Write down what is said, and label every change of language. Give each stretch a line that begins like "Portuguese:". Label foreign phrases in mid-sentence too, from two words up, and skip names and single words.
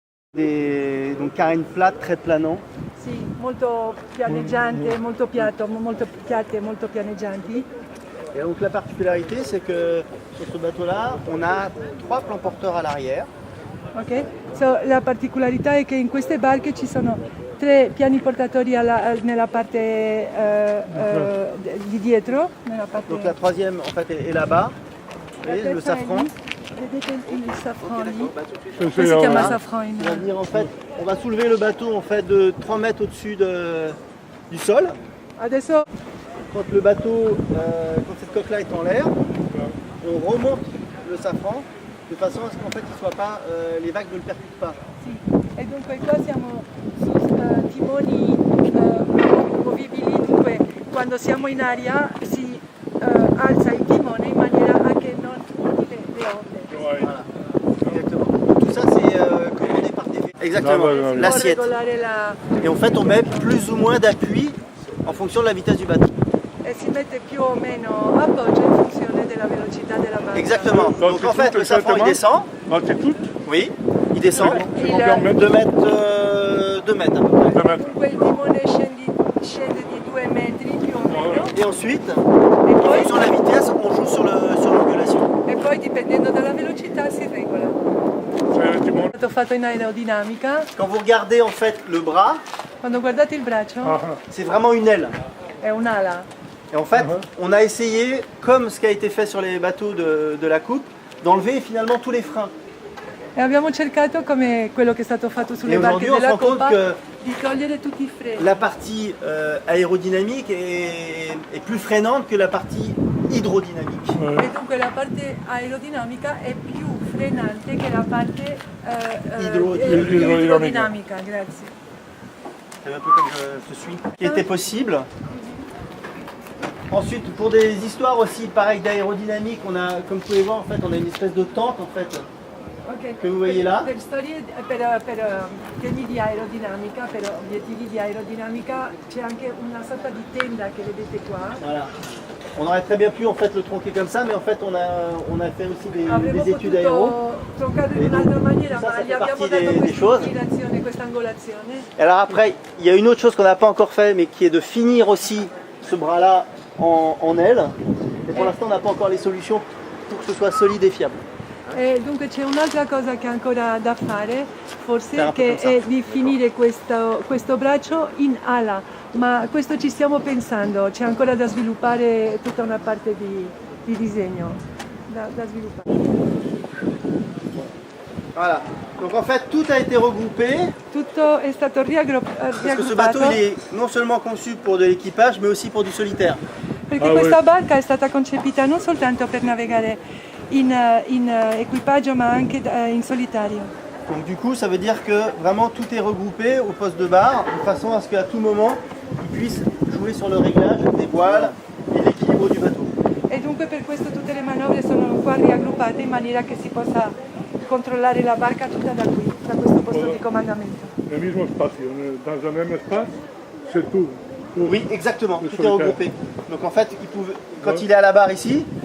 French: Donc carène plate, très planant.
Italian: Sì, molto pianeggiante, molto piatto, molto piatte, molto pianeggianti.
French: Et donc la particularité, c'est que sur ce bateau-là, on a 3 plans porteurs à l'arrière. Ok?
Italian: La particolarità è che in queste barche ci sono 3 piani portatori nella parte di dietro. Nella parte...
French: Donc la troisième, en fait, est là-bas. Vous voyez, le safran.
Italian: Vedete il safran lì? Sì, Si chiama safran
French: On va venir, en fait, on va soulever le bateau en fait de 3 mètres au-dessus du sol.
Italian: Adesso
French: Quand le bateau, quand cette coque-là est en l'air, on remonte le safran de façon à ce qu'en fait, les vagues ne le percutent pas.
Italian: sì. E dunque qua siamo su timoni movibili, dunque quando siamo in aria si alza il timone in maniera a che non urti le onde.
French: Voilà, exactement. Tout ça c'est commandé par TV. Exactement, l'assiette. Et en fait on met plus ou moins d'appui en fonction de la vitesse du bateau.
Italian: E si mette più o meno appoggio in funzione della velocità della barca.
French: Exactement. Donc en fait le safran il descend. C'est tout. Oui, il descend. Combien de mètres? 2 mètres, 2 mètres à peu près. 2 mètres.
Italian: Dunque il timone scende di 2 metri più o meno.
French: Et ensuite,
Italian: E
French: en
Italian: poi,
French: fonction de la vitesse, on joue sur l'angulation.
Italian: e poi dipendendo dalla velocità si regola.
French: C'est le timone.
Italian: È stato fatto in aerodinamica.
French: Quand vous regardez en fait le bras,
Italian: Quando guardate il braccio
French: c'est vraiment une aile.
Italian: è un'ala.
French: Et en fait, on a essayé, comme ce qui a été fait sur les bateaux de la coupe, d'enlever finalement tous les freins.
Italian: E abbiamo cercato, come quello che è stato fatto sulle E barche
French: aujourd'hui, on
Italian: della
French: se rend compte
Italian: Coppa,
French: que
Italian: di togliere tutti i freni.
French: La partie aérodynamique est plus freinante que la partie hydrodynamique.
Italian: E dunque la parte aerodinamica è più frenante che la parte idrodinamica. Grazie.
French: C'est un peu comme je suis. Qui était possible. Ensuite, pour des histoires aussi pareilles d'aérodynamique, on a, comme vous pouvez voir, en fait, on a une espèce de tente en fait. Ok. Che vous voyez là.
Italian: Per storie, per temi di aerodinamica, per obiettivi di aerodinamica, c'è anche una sorta di tenda che vedete qua.
French: Voilà. On aurait très bien pu en fait le tronquer comme ça, mais en fait on a fait aussi
Italian: Avremmo
French: des études aéro.
Italian: potuto troncarlo in un'altra maniera,
French: ça,
Italian: ma
French: ça
Italian: gli
French: fait
Italian: abbiamo
French: partie
Italian: dato
French: des
Italian: questa
French: choses.
Italian: inclinazione, questa angolazione.
French: Et alors après, il y a une autre chose qu'on n'a pas encore fait, mais qui est de finir aussi ce bras-là en aile. Et pour l'instant, on n'a pas encore les solutions pour que ce soit solide et fiable.
Italian: E dunque c'è un'altra cosa che è ancora da fare, forse, Sarà che pensare. è di finire questo braccio in ala, ma questo ci stiamo pensando, c'è ancora da sviluppare tutta una parte di disegno da sviluppare.
French: Voilà. Donc en fait, tout a été regroupé.
Italian: Tutto è stato
French: Parce que ce bateau, il est non seulement conçu pour de l'équipage, mais aussi pour du solitaire.
Italian: perché questa barca è stata concepita non soltanto per navigare in equipaggio ma anche in solitario.
French: Donc du coup, ça veut dire que vraiment tout est regroupé au poste de barre, de façon à ce qu'à tout moment, ils puissent jouer sur le réglage des voiles et l'équilibre du bateau.
Italian: E dunque per questo tutte le manovre sono qua raggruppate in maniera che si possa controllare la barca tutta da qui, da questo posto di comandamento. Le mismo spazio,
French: dans un même espace, c'est tout. Oui, exactement, Le tout est solitaire. regroupé. Donc en fait, quand il est à la barre ici,